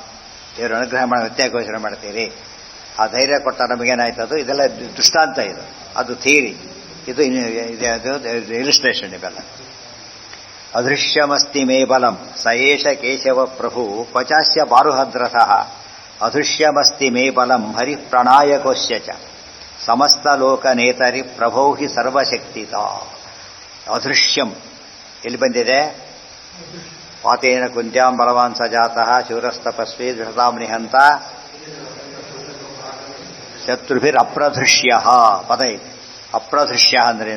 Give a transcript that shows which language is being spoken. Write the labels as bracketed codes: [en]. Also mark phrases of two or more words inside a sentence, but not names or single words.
[kn] ದೇವ್ರ ಅನುಗ್ರಹ ಮಾಡಿ ವ್ಯತ್ಯಾಸ ಘೋಷಣೆ ಮಾಡ್ತೀರಿ. ಆ ಧೈರ್ಯ ಕೊಟ್ಟ ನಮಗೇನಾಯ್ತದು? ಇದೆಲ್ಲ ದೃಷ್ಟಾಂತ, ಅದು ಥಿಯರಿ, ಇದು ಇಲಿಸ್ಟ್ರೇಷನ್. [sa] ಇವೆಲ್ಲ ಅದೃಶ್ಯಮಸ್ತಿ ಮೇ ಬಲಂ ಸಯೇಷ ಕೇಶವ ಪ್ರಭು ಕ್ವಚಾಸ್ಯ ಬಾರುಹದ್ರಥಃ ಅದೃಶ್ಯಮಸ್ತಿ ಮೇ ಬಲಂ ಹರಿ ಪ್ರಣಾಯಕೋಶ್ಯ ಚ ಸಮಸ್ತ ಲೋಕನೇತರಿ ಪ್ರಭೋ ಹಿ ಸರ್ವಶಕ್ತಿತ. [kn] ಅದೃಶ್ಯಂ ಎಲ್ಲಿ ಬಂದಿದೆ? [sa] ಪಾತೇನ ಕುಂತ್ಯಾಂ ಬಲವಾನ್ ಸಜಾತಃ ಶೂರಸ್ತಪಸ್ವಿ ದೃಢತಾಂ ನಿಹಂತ ಶತ್ರುಭಿರಪ್ರದೃಶ್ಯ [kn] ಪದ ಇದೆ. ಅಪ್ರದೃಶ್ಯ ಅಂದ್ರೇನು?